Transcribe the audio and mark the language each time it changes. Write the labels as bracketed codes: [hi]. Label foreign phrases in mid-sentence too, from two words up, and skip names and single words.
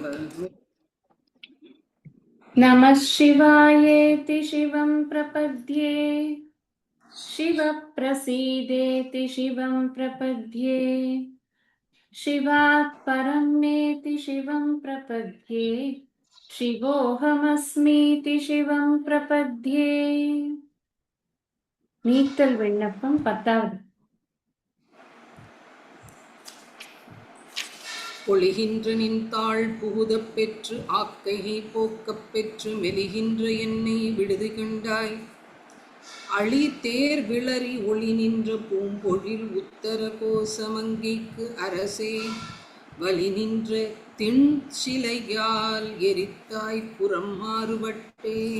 [sa] नमः शिवायेति शिवं प्रपद्ये, शिवः प्रसीदेति शिवं प्रपद्ये, शिवात् परं नेति शिवं प्रपद्ये, शिवोऽहमस्मीति शिवं प्रपद्ये. [ta] நீத்தல் விண்ணப்பம் 10வது. பொழிகின்ற நின்தாள் புகுதப் பெற்று ஆக்கையை போக்கப் பெற்று மெலிகின்ற என்னை விடுதி கண்டாய். அழி தேர் விளரி ஒளி நின்ற பூம்பொழில் உத்தர கோசமங்கைக்கு அரசே, வலி நின்ற திண் சிலையால் எரித்தாய் புறம் மாறுபட்டே.